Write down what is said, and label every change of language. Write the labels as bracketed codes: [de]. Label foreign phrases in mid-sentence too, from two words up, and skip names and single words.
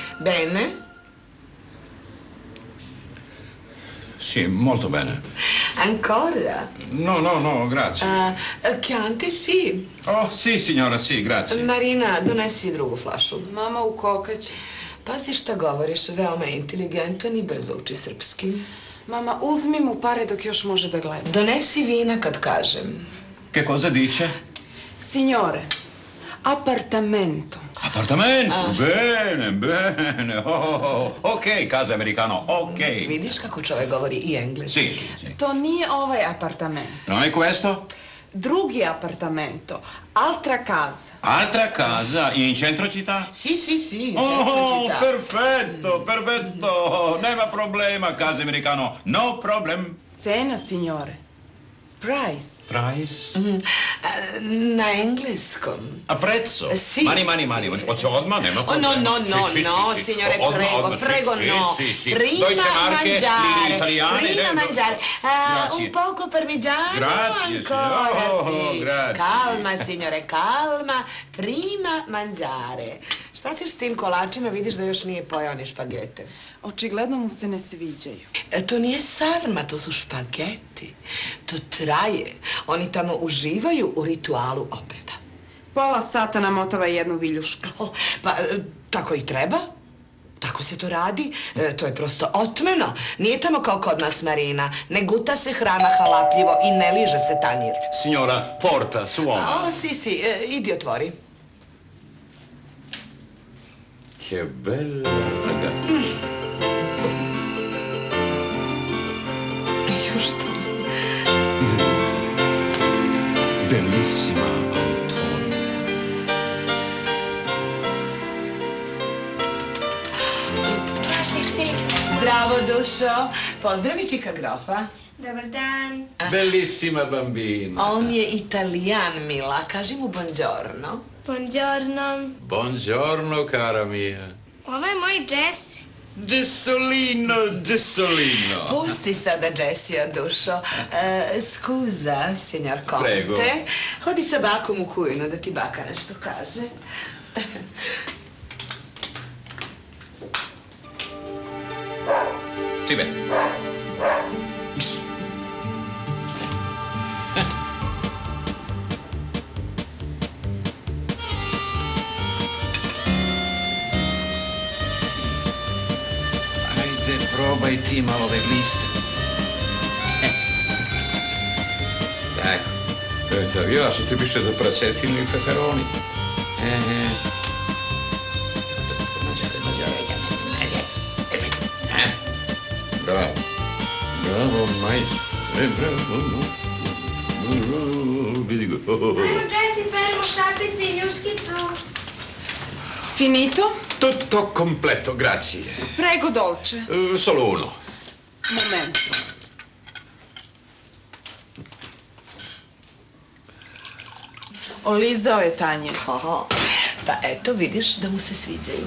[it] Bene? Sì, molto bene. Ancora? No, grazie. Chianti, sì. Oh, sì, signora, sì, grazie. Marina, [sr] donesi drugu flašu. Mama, ukokaće se. Pazi šta govoriš, veoma je inteligentan i brzo uči srpski. Mama, uzmi mu pare dok još može da gleda. Donesi vina kad kažem. [it] Che cosa dice? Signore, appartamento. Appartamento? Bene. Ok, casa americano, ok. [sr] Vidiš kako čovjek govori i engleski? [it] Sì. [sr] To nije ovaj apartament. [it] Non è questo? Drugi apartamento. Altra casa. Altra casa in centro città? Sì, in Oh, centro città. perfetto. [sr] Nema problema, [it] casa americano. [en] No problem. [it] Cena, signore. [en] Price. Price? [sr] Na engleskom. [it] A prezzo? Sì. Mani. [sr] Hoće odmah, nema problema. [it] No, signore, prego, no. Sì. Prima [de] Deutsche Marke, [it] lire italiane. Prima mangiare. Un poco parmigiano Grazie, ancora, sì. grazie. Calma, signore, calma. Prima mangiare. [sr] Šta ćeš s tim kolačima? Vidiš da još nije pojao ni špagete. Očigledno mu se ne sviđaju. To nije sarma, to su špageti. To traje. Oni tamo uživaju u ritualu obeda. Pola sata namotava jednu viljušku. Pa, tako i treba. Tako se to radi. To je prosto otmeno. Nije tamo kao kod nas, Marina. Ne guta se hrana halapljivo i ne liže se tanjir. [it] Signora, porta, suoma. [sr] Si, idi otvori. [it] Che bella ragazza. [sr] Što? [it] Bellissima Antonia. [sr] Zdravo, dušo. Pozdravi čika grofa. Dobar dan. [it] Bellissima bambina. [sr] On je Italijan, Mila. Kaži mu buongiorno. [it] Buongiorno. Buongiorno, cara mia. [sr] Ovo je moj Jesse. [it] Gessolino. [sr] Pusti sada Jessija, dušo. [it] Scusa, signor Conte. Prego. [sr] Hodi sa bakom u kujnu da ti baka nešto kaže. [it] Sì, beh. [sr] Ajde, probaj ti malo ove gliste. Tako. Eto, ja sam ti više za prasetinu i peperoni. Bravo, majstre, bravo. Vidi go. Ajmo, Jesse, perimo šapice i ljuškicu. [it] Finito? Tutto completo, grazie. Prego, dolce. Solo uno. Momento. [sr] Olizao je tanjir. Pa eto, vidiš da mu se sviđaju.